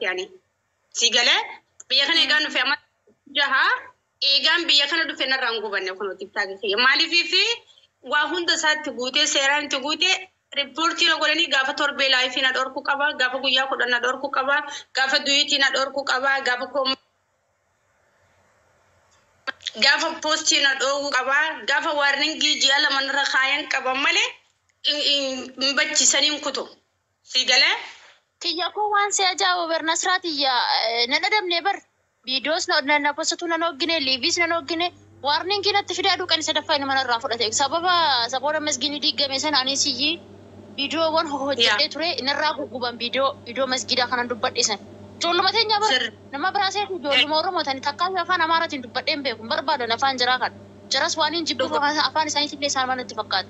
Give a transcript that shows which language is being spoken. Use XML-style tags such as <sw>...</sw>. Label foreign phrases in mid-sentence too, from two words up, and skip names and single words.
<om>ani sigale biyya kana eegaan dhufe amma jaha eegaan biyya kana dhufe narraa hin gubanne kun tiktaakin kiyya maaliifi waa hunda isaatti guutee seeraan itti guutee riippoortii na godhanii gaafa torbee laayifii na dhorku qaba gaafa guyyaa 10 na dhorku qaba gaafa duyitii na dhorku qaba gaafa postii na dhorku qaba gaafa warningii ji'a lama narra kaayan qaba malee hin bachisaniin kutu sigale Kiyya ko waan si ajaa'ibu Bernasraatiyya na dhadhabne bar videos na postatu na noggine liivis na noggine warning kinatti fidee aduu kan isa daffaa inni manarraa fudhate sababa masgiinii diigame sana anis iyyi viidiyoowwan hojjedhee ture inarraa gugguban viidiyoo masgiidaa kanan dubbadhisan. Ijoolluma teenya bar nama biraasee ijoolluma Oromoo tani takkaa afaan Amaaraatiin dubbadheen beeku barbaadan afaan jiraa kan jaras waan hin jibbuuf afaan isaaniitillee isaan manatti fakkaata.</om>